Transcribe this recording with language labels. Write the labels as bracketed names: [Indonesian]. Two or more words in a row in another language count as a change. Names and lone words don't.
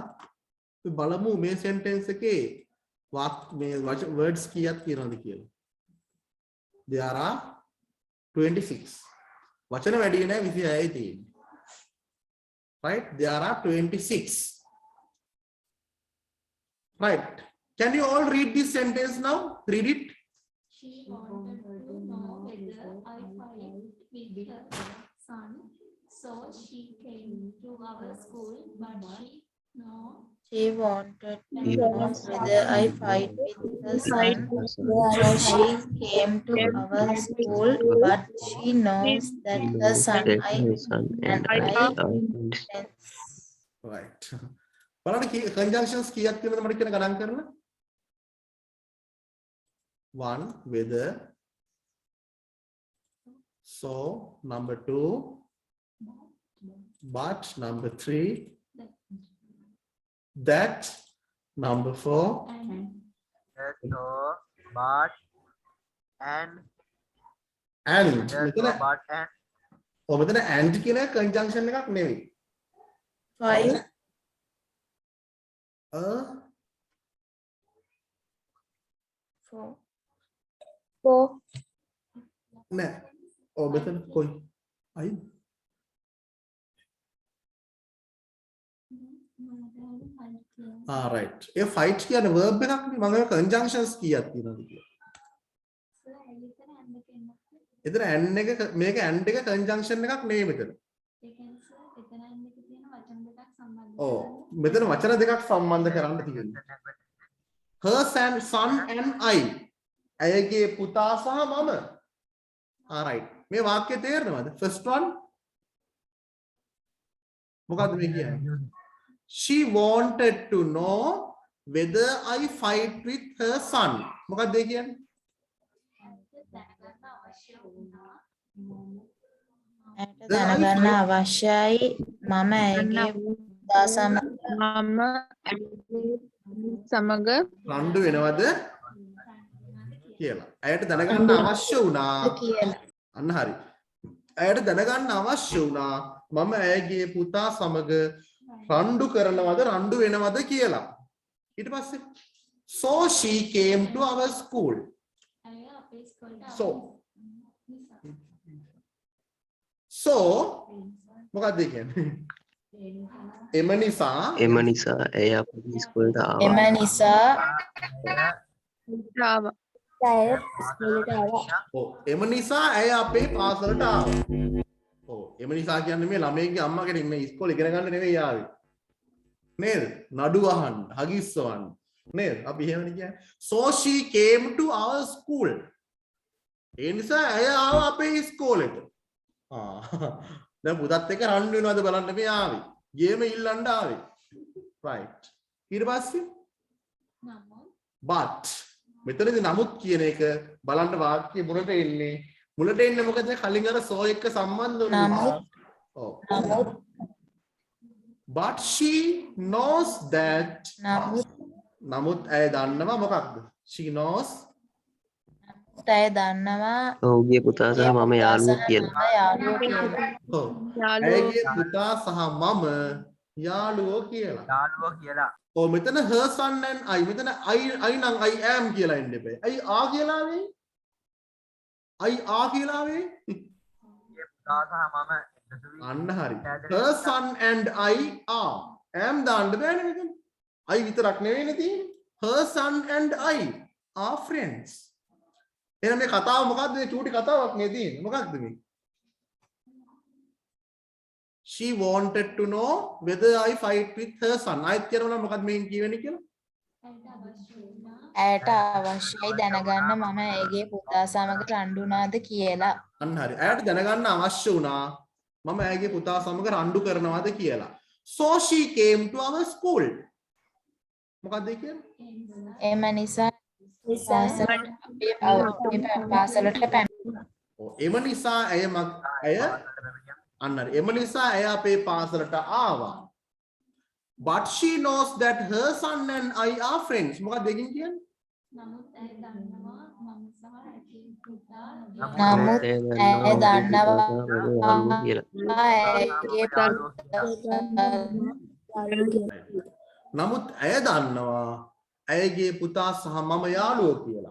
[Sinhala] We බලමු මේ sentence එකේ words කීයක් තියෙනවද කියලා. [English] There are 26. [Sinhala] වචන වැඩි නෑ 26යි තියෙන්නේ. [English] Right? There are 26. Right. Can you all read this sentence now? Read it. She wanted to know whether I fight with her son. So she came to our school, but She wanted to know whether I fight with her son. So she came to our school, but she knows that her son and I friends. Right. [Sinhala] බලන්න conjunctions කීයක් තියෙනවද මට කියන ගණන් කරලා? [English] one, whether. So, number 2, but. Number 3, that. Number 4, That, so, but, and. and. That, [Sinhala] මෙතන [English] so, but, and. [Sinhala] මෙතන and කියන conjunction එකක් නෙවෙයි. 5 4 නෑ. මෙතන කොයි? අයි. [English] right. [Sinhala] ඒ fight කියන්නේ verb එකක් නේ. මම conjunctions කීයක් තියෙනවද කියලා. එතන and එක මේක and එක conjunction එකක් නෙවෙයි මෙතන. ඔව්. මෙතන වචන දෙකක් සම්බන්ධ කරන්න තියෙනවා. [English] her son and I. [Sinhala] ඇයගේ පුතා සහ මම. right. මේ වාක්‍යය තේරෙනවද? [English] first one. [Sinhala] මොකද්ද මේ කියන්නේ? [English] She wanted to know whether I fight with her son. [Sinhala] මොකක්ද ඒ කියන්නේ? දැනගන්න අවශ්‍යයි මම ඇයගේ පුතා සමග රණ්ඩු වෙනවද කියලා. ඇයට දැනගන්න අවශ්‍ය වුණා කියලා. අන්න හරි. ඇයට දැනගන්න අවශ්‍ය වුණා මම ඇයගේ පුතා සමග රණ්ඩු කරනවද රණ්ඩු වෙනවද කියලා. ඊට පස්සේ [English] so she came to our school. [Sinhala] so මොකක්ද ඒ කියන්නේ? එම නිසා ඇය අපේ ඉස්කෝලේට ආවා. එම නිසා ඔව් එම නිසා ඇය අපේ පාසලට ආවා. ඔව් එම නිසා කියන්නේ මේ ළමයිගේ අම්මා කෙනෙක් මේ ඉස්කෝලේ ඉගෙන ගන්න නෙවෙයි ආවේ. නේද? නඩු අහන්න, හගිස් වන්න. නේද? අපි එහෙමනේ කියන්නේ. [English] So she came to our school. [Sinhala] ඒ නිසා ඇය ආවා අපේ ඉස්කෝලේට. දැන් පුතත් එක්ක රණ්ඩු වෙනවද බලන්න මේ ආවේ. ගේම ඉල්ලන්න ආවේ. right. ඊට පස්සේ but මෙතනදී නමුත් කියන එක බලන්න වාක්‍යය මුලට එන්නේ. මුලට එන්නේ මොකද? කලින් අර so එක්ක සම්බන්ධ වෙනවා. ඔව්. [English] but she knows that. [Sinhala] නමුත් ඇය දන්නවා මොකක්ද? [English] she knows. [Sinhala] ඇය දන්නවා ඔහුගේ පුතා සහ මම යාළුවෝ කියලා. ඔව්. ඇයගේ පුතා සහ මම යාළුවෝ කියලා. යාළුවෝ කියලා. ඔව් මෙතන [English] her son and I. [Sinhala] මෙතන I නම් [English] I am [Sinhala] කියලා එන්න එපා. [English] I are [Sinhala] කියලා වෙයි. [English] I are [Sinhala] කියලා වෙයි. පුතා සහ මම අන්න හරි. [English] her son and I are. [Sinhala] am දාන්න බෑනේ මෙතන. I විතරක් නෙවෙයිනේ තියෙන්නේ. [English] her son and I are friends. [Sinhala] එහෙනම් මේ කතාව මොකද්ද? මේ චූටි කතාවක් නේ තියෙන්නේ. මොකක්ද මේ? [English] She wanted to know whether I fight with her son. [Sinhala] ආයෙත් කියනවා මොකක්ද මේන් කියවෙන්නේ කියලා? ඇයට අවශ්‍යයි දැනගන්න මම ඇයගේ පුතා සමග රණ්ඩු වුණාද කියලා. අන්න හරි. ඇයට දැනගන්න අවශ්‍ය වුණා මම ඇයගේ පුතා සමග රණ්ඩු කරනවාද කියලා. [English] So she came to our school. [Sinhala] මොකක්ද ඒ කියන්නේ? එම නිසා පාසලට පැමිණියා. ඔව් එම නිසා ඇය අන්න හරි. එම නිසා ඇය අපේ පාසලට ආවා. [English] But she knows that her son and I are friends. [Sinhala] මොකක්ද දෙකින් කියන්නේ? නමුත් ඇය දන්නවා මම සහ ඇගේ පුතා නමුත් ඇය දන්නවා නමුත් ඇය දන්නවා ඇයගේ පුතා සහ මම යාළුවෝ කියලා.